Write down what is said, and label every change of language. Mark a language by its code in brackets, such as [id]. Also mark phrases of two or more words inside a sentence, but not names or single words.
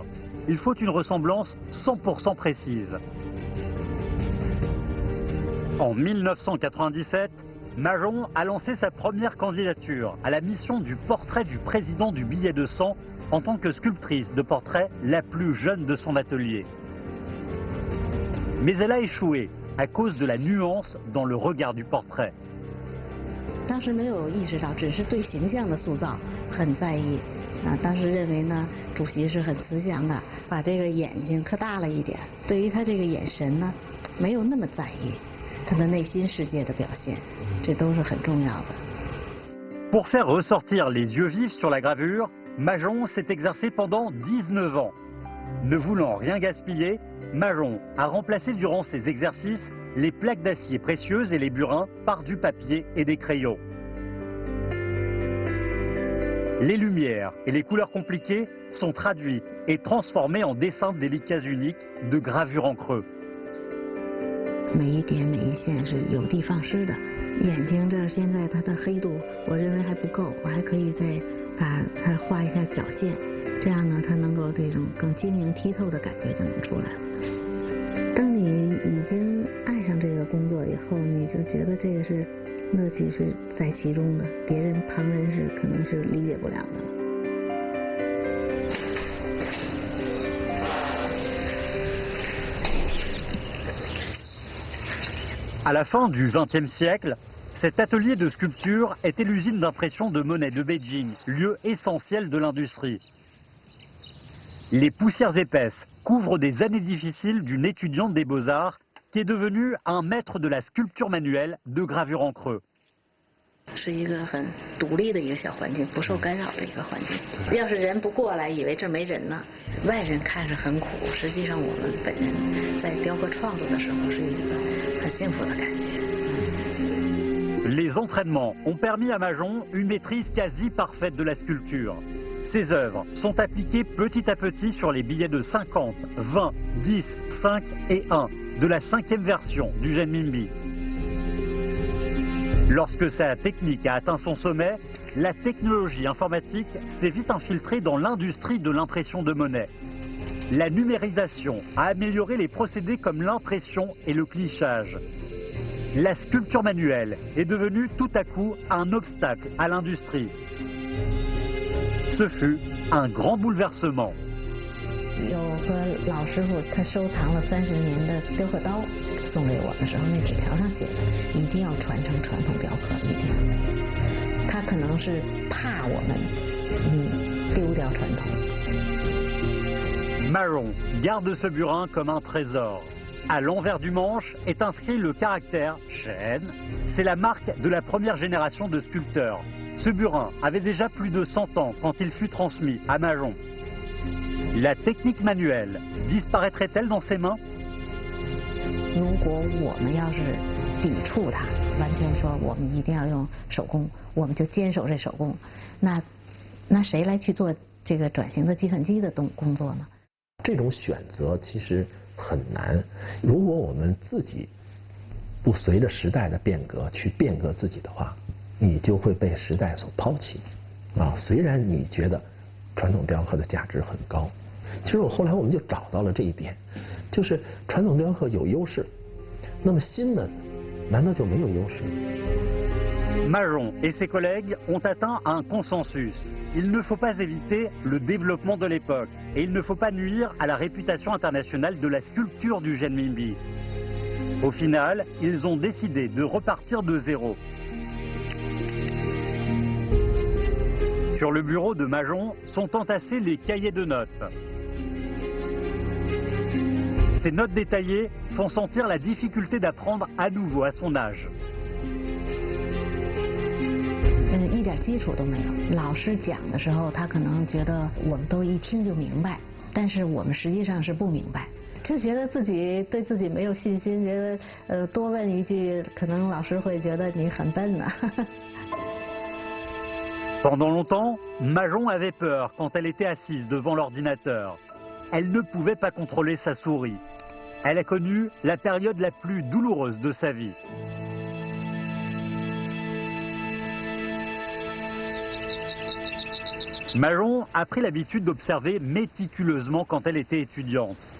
[fr] Il faut une ressemblance 100% précise. En 1997, Majon a lancé sa première candidature à la mission du portrait du président du billet de 100 en tant que sculptrice de portrait la plus jeune de son atelier. Mais elle a échoué à cause de la nuance dans le regard du portrait. [zh] 当时没有意识到，只是对形象的塑造很在意。当时认为呢，主席是很慈祥的，把这个眼睛刻大了一点。对于他这个眼神呢，没有那么在意他的内心世界的表现，这都是很重要的。 [fr] Pour faire ressortir les yeux vifs sur la gravure, Majon s'est exercé pendant 19 ans. Ne voulant rien gaspiller, Majon a remplacé durant ses exercices les plaques d'acier précieuses et les burins par du papier et des crayons. Les lumières et les couleurs compliquées sont traduites et transformées en dessins délicats uniques de gravure en creux. [zh] 每一点每一线是有的放矢的。眼睛这儿现在它的黑度，我认为还不够，我还可以再把它画一下角线，这样呢，它能够这种更晶莹剔透的感觉就能出来了。当你已经爱上这个工作以后，你就觉得这个是乐趣是在其中的，别人旁人是可能是理解不了的。 [fr] À la fin du XXe siècle, cet atelier de sculpture était l'usine d'impression de Monet de Beijing, lieu essentiel de l'industrie. Les poussières épaisses couvrent des années difficiles d'une étudiante des Beaux-Arts qui est devenue un maître de la sculpture manuelle de gravure en creux. [zh] 是一个很独立的一个小环境，不受干扰的一个环境。要是人不过来，以为这没人呢，外人看是很苦，实际上我们本人在雕刻创作的时候是一个很幸福的感觉。 [fr] Les entraînements ont permis à Majon une maîtrise quasi parfaite de la sculpture. Ses œuvres sont appliquées petit à petit sur les billets de 50, 20, 10, 5 et 1 de la 5e version du Zhenminbi. Lorsque sa technique a atteint son sommet, la technologie informatique s'est vite infiltrée dans l'industrie de l'impression de Monet. La numérisation a amélioré les procédés comme l'impression et le clichage. La sculpture manuelle est devenue tout à coup un obstacle à l'industrie. Ce fut un grand bouleversement. [zh] 有个老师傅，他收藏了30年的雕刻刀，送给我的时候，那纸条上写着一定要传承传统雕刻，一定要。他可能是怕我们丢掉传统。 [fr] Majon garde ce burin comme un trésor. À l'envers du manche est inscrit le caractère Shen. C'est la marque de la première génération de sculpteurs. Ce burin avait déjà plus de 100 ans quand il fut transmis à Majon. La technique manuelle disparaîtrait-elle dans ses mains? [zh] 如果我们要是抵触它，完全说我们一定要用手工，我们就坚守这手工，那谁来去做这个转型的计算机的工作呢？这种选择其实很难。如果我们自己不随着时代的变革去变革自己的话，你就会被时代所抛弃。虽然你觉得传统雕刻的价值很高，其实后来我们就找到了这一点，就是传统雕刻有优势，那么新的难道就没有优势？ [fr] Majon et ses collègues ont atteint un consensus. Il ne faut pas éviter le développement de l'époque et il ne faut pas nuire à la réputation internationale de la sculpture du Genminbi. Au final, ils ont décidé de repartir de zéro. Sur le bureau de Majon sont entassés les cahiers de notes. Ces notes détaillées font sentir la difficulté d'apprendre à nouveau à son âge. [zh] 一点基础都没有。老师讲的时候，他可能觉得我们都一听就明白，但是我们实际上是不明白，就觉得自己对自己没有信心，觉得多问一句，可能老师会觉得你很笨呢。 [fr] Pendant longtemps, Majon avait peur quand elle était assise devant l'ordinateur. Elle ne pouvait pas contrôler sa souris. Elle a connu la période la plus douloureuse de sa vie. Majon a pris l'habitude d'observer méticuleusement quand elle était étudiante.